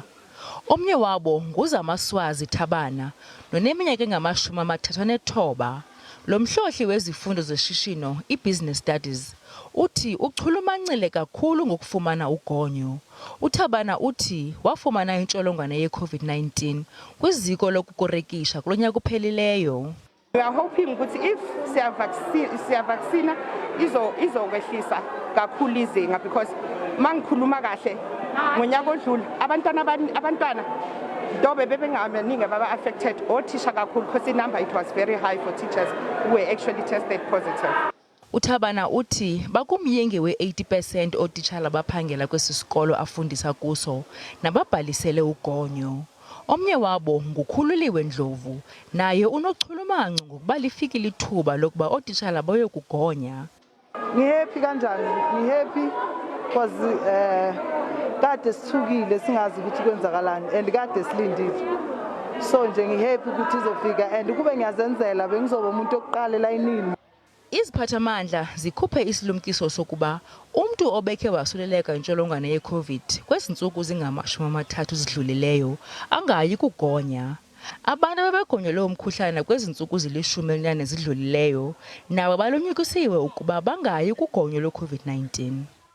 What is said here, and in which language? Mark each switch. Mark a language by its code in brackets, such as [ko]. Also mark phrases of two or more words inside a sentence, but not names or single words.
[xh] Omnye wabo nguZamaswazi Thabana noneminyaka engama-39. Lo mhlohli wezifundo zeshishino, i- [en] Business Studies, [xh] uthi uchulumancile kakhulu ngokufumana ugonyo. UThabana uthi wafumana intsholongwane ye-COVID-19 kwiziko lokukorekisha kulo nyaka uphelileyo. [en] We are hoping [zu] ukuthi if siya-vaccina izokwehlisa kakhulu izinga, because mangikhuluma kahle ngonyaka odlule abantwana dobe bebengabaningi baba-affected othisha kakhulu, [en] because the number it was very high for teachers who were actually tested positive. [xh] UThabana uthi bakumyinge we-80% ootitshala baphangela kwesi sikolo afundisa kuso nababhalisele ugonyo. Omnye wabo nguKhululiwe Ndlovu, naye unochulumanco ngokuba lifikile ithuba lokuba ootitshala bayokugonya. [zu] Ngihappy kanjani? Ngihappy because kade sithukile singazi ukuthi kwenzakalani and kade silindile. So nje ngihappy ukuthi izofika and kube ngiyazenzela bengizoba umuntu oqala elayinini. [xh] Iziphathamandla zikhuphe isilumkiso sokuba umntu obekhe wasuleleka intsholongwane ye-COVID kwezi ntsuku zingama-30 zidlulileyo angayi kugonya. Abantu abebegonyelwe umkhuhlane kwezi ntsuku zili-14 zidlulileyo nabo balumkisiwe ukuba bangayi kugonyo lwe-COVID-19.